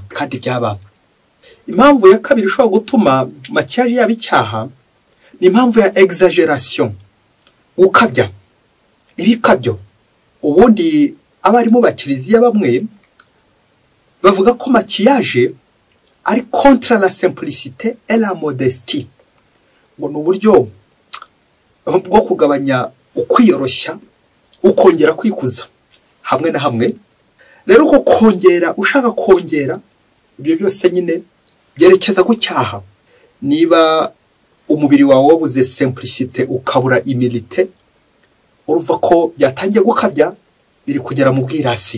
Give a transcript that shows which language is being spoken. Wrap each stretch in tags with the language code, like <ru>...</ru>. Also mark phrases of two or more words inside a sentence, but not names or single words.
<rw>Kandi byaba impamvu ya kabiri ishobora gutuma makiyaje yaba icyaha, ni impamvu ya exagération, gukabya, ibikabyo. Ubundi abarimu ba Kiliziya bamwe bavuga ko makiyaje ari</rw> <fr>contre la simplicité et la modestie,</fr> <rw>ngo n'uburyo bwo kugabanya ukwiyoroshya, ukongera kwikuza hamwe na hamwe. Rero uko kongera, ushaka kongera, ibyo byose nyine byerekeza ku cyaha. Niba umubiri wawe wabuze simplicité ukabura humilité, uruva ko byatangiye gukabya, biri kugera mu bwirasi.</rw>